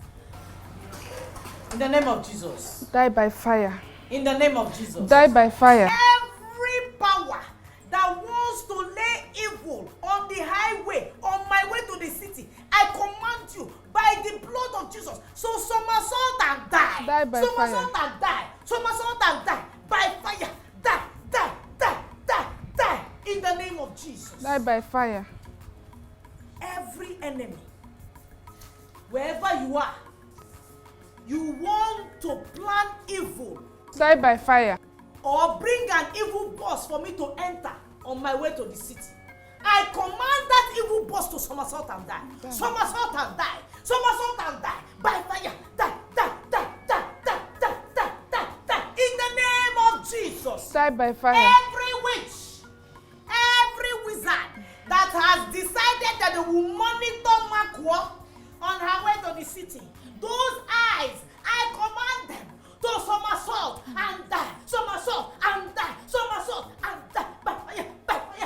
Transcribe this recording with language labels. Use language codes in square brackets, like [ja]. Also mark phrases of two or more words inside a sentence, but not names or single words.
[en] In the name of Jesus. Die by fire. In the name of Jesus. Die by fire. Every power that wants to lay evil on the highway, on my way to the city, I command you by the blood of Jesus. So somersault and die. Die by somersault fire. And die. Somersault and die. By fire. Die, die, die, die, die. In the name of Jesus. Die by fire. Every enemy, wherever you are, you want to plan evil. Die by fire. Or bring an evil boss for me to enter on my way to the city. I command that evil boss to somersault and die. Somersault and die. Somersault and die. By fire. Die, die, die, die, die, die, die, die, die. In the name of Jesus. Die by fire. Every witch, every wizard that has decided that they will monitor Makwa on her way to the city. Those eyes, I command them to somersault and die, somersault and die, somersault and die by fire, by fire.